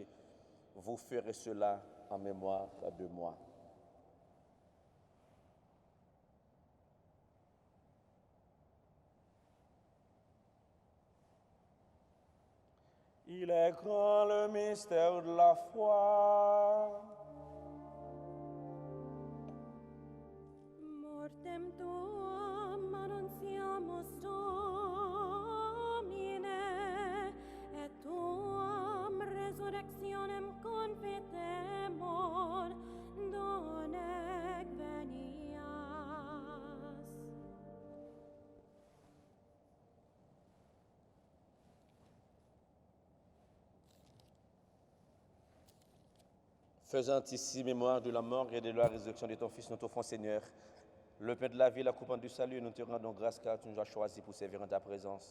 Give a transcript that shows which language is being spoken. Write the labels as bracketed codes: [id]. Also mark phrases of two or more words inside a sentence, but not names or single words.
[fr] Vous ferez cela en mémoire de moi. Il est grand le mystère de la foi. [la] Mortem tuam annunciamus Domine, et tuam resurrectionem confitemur, donec venias. [fr] Faisant ici mémoire de la mort et de la résurrection de ton Fils, nous t'offrons, Seigneur, le pain de la vie, la coupe du salut, nous te rendons grâce car tu nous as choisis pour servir en ta présence.